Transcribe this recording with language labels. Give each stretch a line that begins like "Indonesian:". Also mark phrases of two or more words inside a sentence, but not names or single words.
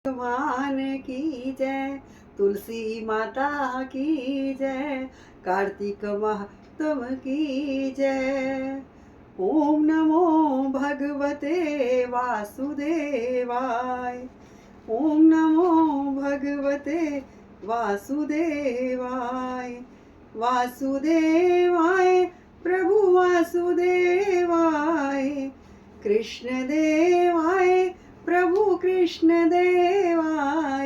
Hindi: भगवान की जय, तुलसी माता की जय, कार्तिक महात्म की जय।
Sanskrit: ओम नमो भगवते वासुदेवाय। ओम नमो भगवते वासुदेवाय। वासुदेवाय प्रभु वासुदेवाय, कृष्ण देवाय प्रभु कृष्ण देवाय।